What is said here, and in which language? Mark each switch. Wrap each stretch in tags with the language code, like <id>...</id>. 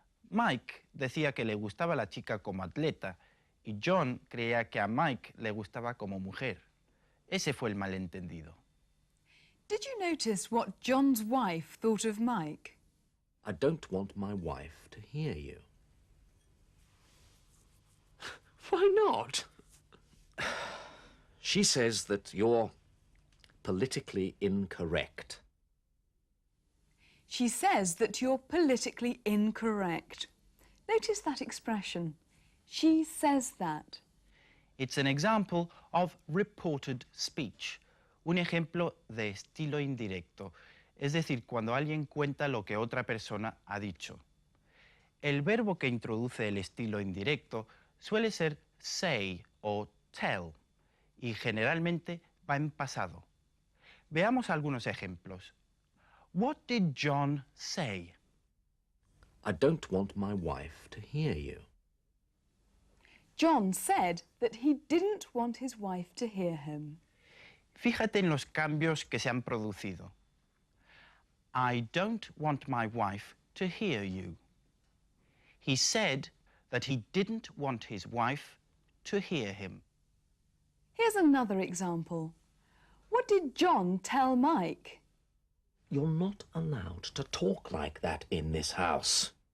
<es>Mike decía que le gustaba la chica como atleta y John creía que a Mike le gustaba como mujer. Ese fue el malentendido.</es> <en>Did you notice what John's wife thought of Mike? I don't want my wife to hear you. Why not? She says that you're politically incorrect. She says that you're politically incorrect. Notice that expression. She says that. It's an example of reported speech,</en> <es>un ejemplo de estilo indirecto, es decir, cuando alguien cuenta lo que otra persona ha dicho. El verbo que introduce el estilo indirecto suele ser say o tell y generalmente va en pasado. Veamos algunos ejemplos.</es> <en>What did John say? I don't want my wife to hear you. John said that he didn't want his wife to hear him.</en> <es>Fíjate en los cambios que se han producido.</es> <en>I don't want my wife to hear you. He said that he didn't want his wife to hear him. Here's another example. What did John tell Mike? You're not allowed to talk like that in this house.</en>